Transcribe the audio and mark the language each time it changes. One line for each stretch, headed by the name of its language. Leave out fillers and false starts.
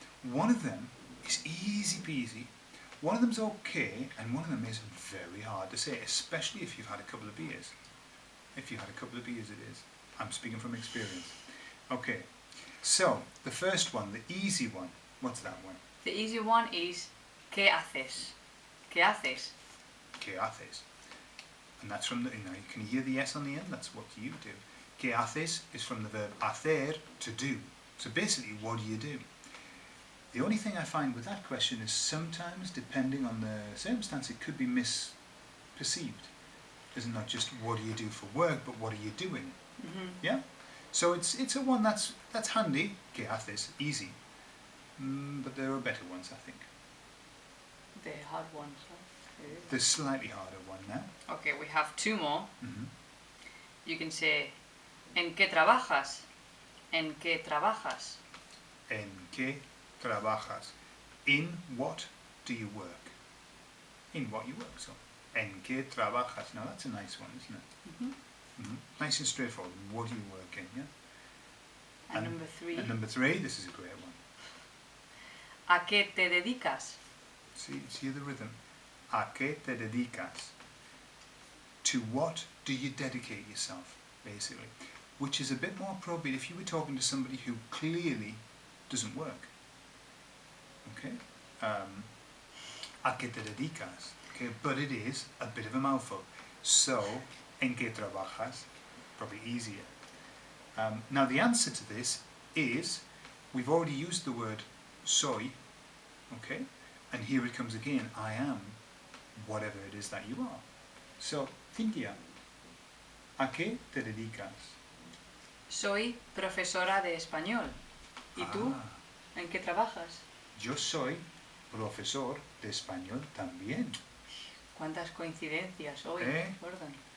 English: One of them is easy peasy. One of them's okay, and one of them is very hard to say, especially if you've had a couple of beers. If you've had a couple of beers, it is. I'm speaking from experience. Okay, so the first one, the easy one, what's that one? The easy one is ¿qué haces?
Spanish: ¿Qué haces? ¿Qué haces?
English: And that's from the, you can hear the S on the end, that's what you do. ¿Qué haces is from the verb hacer, to do. So basically, what do you do? The only thing I find with that question is sometimes, depending on the circumstance, it could be misperceived. It's not just what do you do for work, but what are you doing? Mm-hmm. Yeah? So it's a one that's handy. ¿Qué haces? Easy. But there are better ones, I think. The hard ones. The slightly harder one now. Okay, we have two more. Mm-hmm. You can say ¿en qué trabajas?
Spanish: ¿En qué trabajas?
English: ¿En qué trabajas? In what do you work? In what you work, so.
Spanish: ¿En qué trabajas?
English: Now that's a nice one, isn't it? Mm-hmm. Mm-hmm. Nice and straightforward. What do you work in, yeah? And number three. And number three, this is a great one.
Spanish: ¿A qué te dedicas? See the rhythm. ¿A qué te dedicas?
English: To what do you dedicate yourself, basically? Which is a bit more appropriate if you were talking to somebody who clearly doesn't work. Okay? ¿A qué te dedicas? Okay, but it is a bit of a mouthful. So, ¿en qué trabajas? Probably easier. Now the answer to this is, we've already used the word soy, okay? And here it comes again, I am whatever it is that you are.
Spanish: So, Cynthia, ¿a qué te dedicas? Soy profesora de español. ¿Y tú? ¿En qué trabajas? Yo soy profesor de español también. ¿Cuántas coincidencias hoy, Gordon?